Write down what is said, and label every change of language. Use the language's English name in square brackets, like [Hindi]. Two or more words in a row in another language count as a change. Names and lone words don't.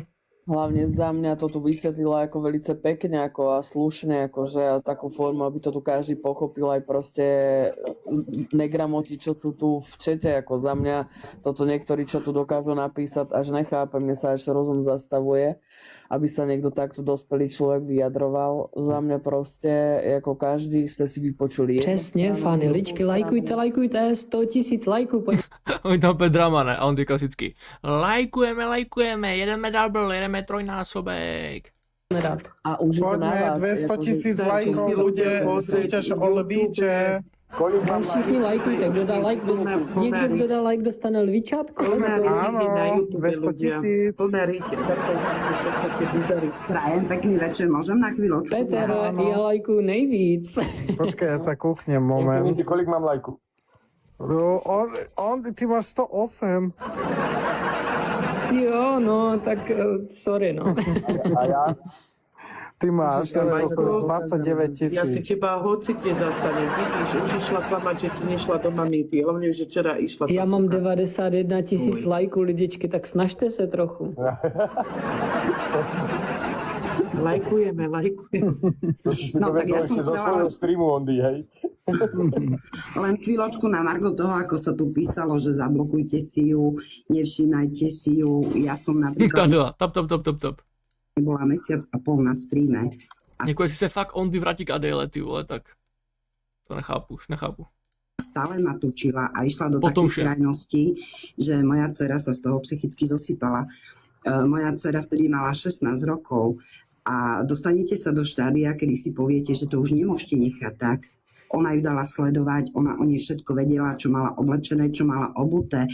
[Slovak] Hlavne za mňa to tu vysvetlila ako velice pekne ako a slušne, akože a takú formu, aby to tu každý pochopil aj proste negramoti, čo tu v čete, ako za mňa toto niektorí, čo tu dokážu napísať, až nechápem, mne sa až rozum zastavuje, aby sa niekto takto dospelý človek vyjadroval. Za mňa proste, ako každý, ste si vypočuli. [Czech] Přesně, fany, ličky, lajkujte, 100 000 lajků, Oni tam opět drama, ne? A on ty klasický. Lajkujeme, jedeme double, jedeme trojnásobek. dát. A už je to na [Slovak] Poďme, vás. 200 000 si lajkov, ľudia bude pozrieť súťaž o YouTube. [Czech] lvíče. Kolik mám Všichni lajkujte, kdo dá like, někdo, kdo dá like, dostane lvíčátko. [Slovak] Áno, na YouTube 200 000. Plné ríte, takto všetko tie bizary. Prajem pekný večer, môžem na chvíľočku? [Czech] Peter, já lajkuju nejvíc. [Slovak] Počkaj, ja sa kúknem moment. Infinity, [Czech] kolik mám lajku? No, ty máš 108. Jo, no, tak sorry, no. [Slovak] A ja? Ty máš Musíš to mať 29 Ja si 000. teba hocite zastanem, vidíš, už išla klamať, že ti nešla do maminky, hlavne, že včera išla. [Czech] Já mám 91 000 lajků, lidičky, tak snažte se trochu. Lajkujeme. [Slovak] To si No, tak ja povedal som ešte zo chcela- svojho streamu, Ondy, hej? Len chvíľočku na margo toho, ako sa tu písalo, že zablokujte si ju, nevšímajte si ju. Ja som napríklad Adela, top. bola mesiac a pol na streame. [Czech] Jako jestli se fakt Ondy vrátí k Adele, ty vole, tak to nechápu. [Slovak] Stále ma tučila a išla do Potom takej krajnosti, že moja dcera sa z toho psychicky zosypala. Moja dcera vtedy mala 16 rokov a dostanete sa do štádia, kedy si poviete, že to už nemôžete nechať tak, Ona ju dala sledovať, ona o nej všetko vedela, čo mala oblečené, čo mala obuté.